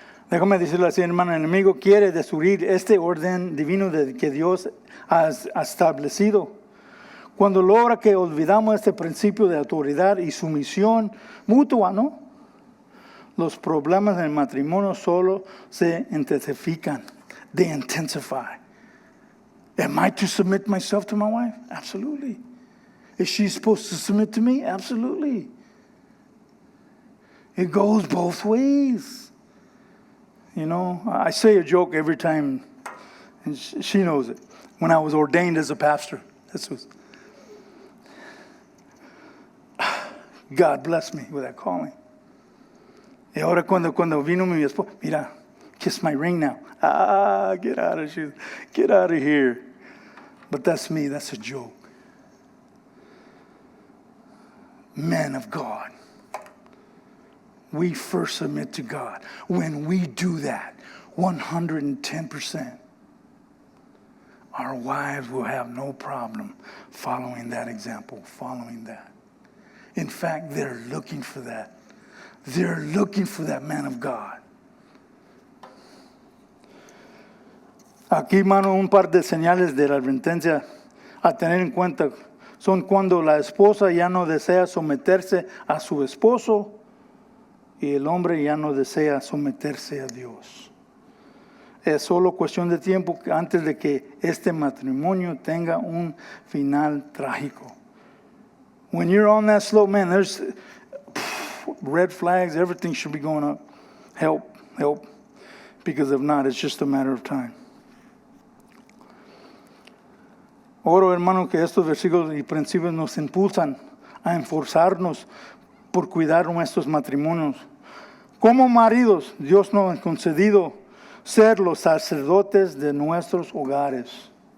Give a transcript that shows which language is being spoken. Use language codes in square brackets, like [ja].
[es] Déjame decirlo así, hermano, el enemigo quiere destruir este orden divino que Dios ha establecido. Cuando logra que olvidamos este principio de autoridad y sumisión mutua, ¿no? los problemas en el matrimonio solo se intensifican. [en] They intensify. Am I to submit myself to my wife? Absolutely. Is she supposed to submit to me? Absolutely. It goes both ways. You know, I say a joke every time, and she knows it. When I was ordained as a pastor, this was, God blessed me with that calling. [es] Y ahora cuando vino mi esposa, mira, [en] kiss my ring now. Get out of here. But that's me, that's a joke. Men of God, we first submit to God. When we do that, 110%, our wives will have no problem following that example, following that. In fact, they're looking for that. They're looking for that man of God. [es] Aquí, hermano, un par de señales de la advertencia a tener en cuenta son cuando la esposa ya no desea someterse a su esposo y el hombre ya no desea someterse a Dios. Es solo cuestión de tiempo antes de que este matrimonio tenga un final trágico. [en] When you're on that slope, man, there's red flags, everything should be going up. Help. Because if not, it's just a matter of time. [es] Oro, hermano, que estos versículos y principios nos impulsan a esforzarnos por cuidar nuestros matrimonios. Como maridos, Dios nos ha concedido ser los sacerdotes de nuestros hogares.